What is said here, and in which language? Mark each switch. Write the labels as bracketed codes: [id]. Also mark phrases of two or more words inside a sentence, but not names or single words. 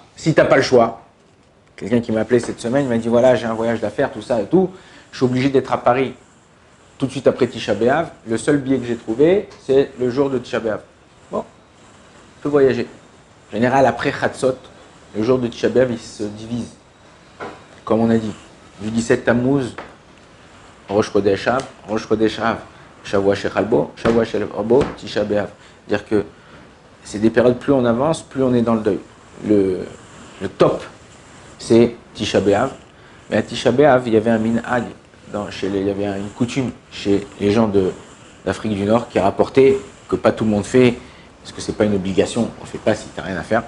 [fr] Si tu n'as pas le choix, quelqu'un qui m'a appelé cette semaine, il m'a dit voilà, j'ai un voyage d'affaires, tout ça et tout, je suis obligé d'être à Paris tout de suite après Tisha B'Av. Le seul billet que j'ai trouvé, c'est le jour de Tisha B'Av. Bon, je peux voyager. En général, après Chatzot, le jour de Tisha B'Av, il se divise. Comme on a dit, du 17 Tammuz, Rosh Chodesh Av, [he] שבוע שחל בו, שבוע שחל בו, [fr] Tisha B'Av. C'est-à-dire que c'est des périodes, plus on avance, plus on est dans le deuil. Le top, c'est Tisha B'Av. Mais à Tisha B'Av, il y avait un minhag, il y avait une coutume chez les gens d'Afrique du Nord qui rapportait que pas tout le monde fait, parce que c'est pas une obligation, on ne fait pas si tu n'as rien à faire.